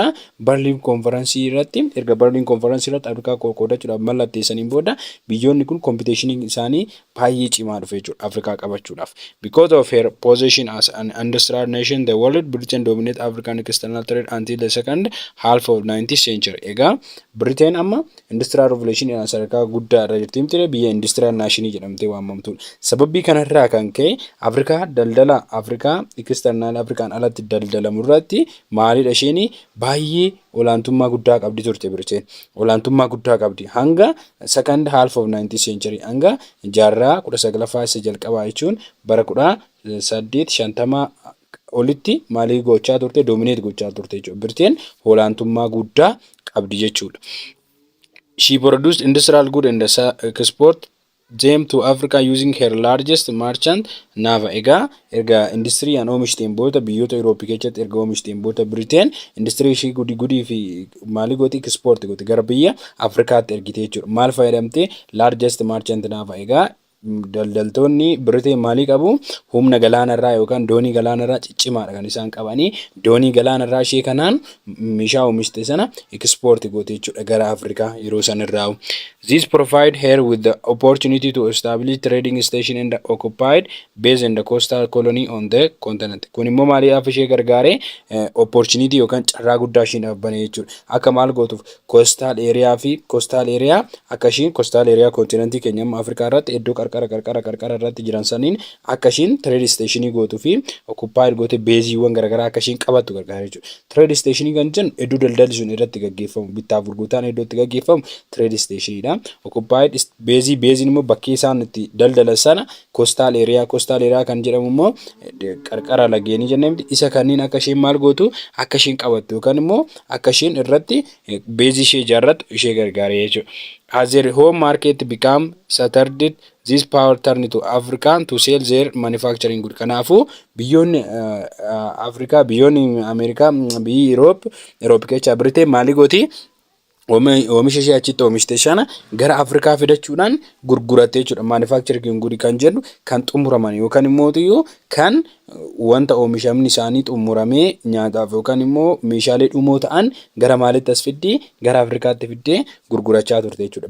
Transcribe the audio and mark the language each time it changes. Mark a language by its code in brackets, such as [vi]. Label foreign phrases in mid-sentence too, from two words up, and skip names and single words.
[om] Berlin Conference irratti erga Berlin Conference irratti Afrikaa qoqqoodachuudhaaf mallatteessaniin booda biyyoonni kun competition isaanii baay'ee cimaa dhufe jechuudha Afrikaa qabachuudhaaf. [en] Because of her position as an industrial nation, the world Britain dominate African external trade until the second half of 19th century. [om] Egaa Britain amma [en] industrial revolution [om] sadarkaa guddaa irra jirti miti biyya [en] industrial nation [om] jedhamtee waamamtudha. Sababii kanarraa kan ka'e Afrikaa daldala Afrikaa external Afrikaan alatti daldalamu irratti maalidha isheen baay'ee olaantummaa guddaa qabdi turte Britain. Olaantummaa guddaa qabdi hanga [en] second half of 19th century [om] hanga jaarraa 19ffaa isa jalqabaa jechuun bara 1850 olitti maalii gochaa turte dominate gochaa turte jechuudha. Britain olaantummaa guddaa qabdi jechuudha. [en] She produced industrial goods and export them to Africa using her largest merchant navy. [om] Erga industrii an oomishteen booda biyyoota Eurooppii keessatti erga oomishteen booda Britain industrii ishii gudii fi maalii gooti export gooti gara biyya Afrikaatti ergite jechuudha. Maal fayyadamtee [en] largest merchant navy. [om] Daldaltoonni Britain maalii qabu humna galaanarraa yookaan doonii galaanarraa ciccimaadha kan isaan qabanii doonii galaanarraa ishee kanaan meeshaa oomishte sana export goote jechuudha gara Afrikaa yeroo sanarraa. [en] This provide her with the opportunity to establish trading station in the occupied base in the coastal colony on the continent. [om] Kun immoo maaliif ishee gargaare opportunity yookaan carraa guddaa isheen dhaabbanee jechuudha. Akka maal gootuuf [en] coastal area [om] akka isheen [en] coastal area [om] continentii keenya amma Afrikaa irratti iddoo qarqara irratti jiran saniin akka isheen [en] trade stationii [om] gootuu fi occupied goote beeziiwwan garaagaraa akka isheen qabattu gargaara jechuudha. [en] Trade stationii [om] kan jennu iddoo daldalli sun irratti gaggeeffamu bittaaf gurgurtaan iddoo itti gaggeeffamu [en] trade stationidha. [om] Occupied beeziin immoo bakkee isaan itti daldalan sana [en] coastal area [om] kan jedhamu immoo qarqara lageenii jennee isa kanneen akka isheen maal gootu akka isheen qabattu yookaan immoo akka isheen irratti beezii ishee ijaarrattu ishee gargaara jechuudha. [en] As their home market became saturated, this power turned to Africa to sell their manufacturing goods. [om] Kanaafuu biyyoonni Afrikaa, biyyoonni Ameerikaa, biyyi Eurooppii keessaa Britain maalii gooti? Oomisha ishee achitti oomishte sana gara Afrikaa fidachuudhaan gurgurattee jechuudha. [en] Manufacturing goods [om] kan jennu kan xumuraman yookaan immoo kan wanta oomishamni isaanii xumuramee nyaataaf yookaan immoo meeshaalee dhumoo ta'an gara maalitti as fiddee gara Afrikaatti fiddee gurgurachaa turte jechuudha.